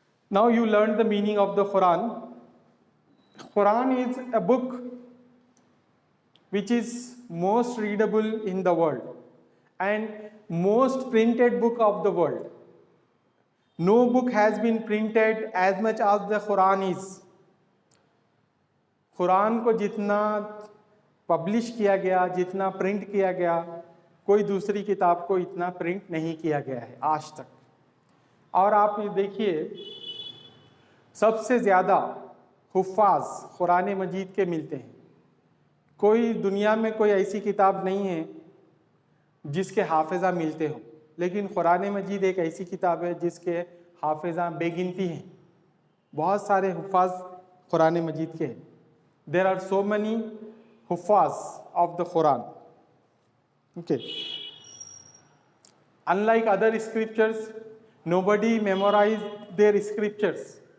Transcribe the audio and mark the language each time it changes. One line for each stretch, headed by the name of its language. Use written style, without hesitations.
English: Now you learned the meaning of the Quran. Quran is a book which is most readable in the world and most printed book of the world. No book has been printed as much as the Quran is.
Hindi: Quran को जितना publish किया गया, जितना print किया गया, कोई दूसरी किताब को इतना प्रिंट नहीं किया गया है आज तक. और आप ये देखिए, सबसे ज़्यादा हुफ़ाज़ कुरान मजीद के मिलते हैं. कोई दुनिया में कोई ऐसी किताब नहीं है जिसके हाफिज़ा मिलते हो, लेकिन कुरान मजीद एक ऐसी किताब है जिसके हाफिज़ा बेगिनती हैं. बहुत सारे हुफ़ाज़ कुरान मजीद के हैं.
English: There are so many huffaz of the Quran. Okay. Unlike other scriptures, nobody memorized their scriptures.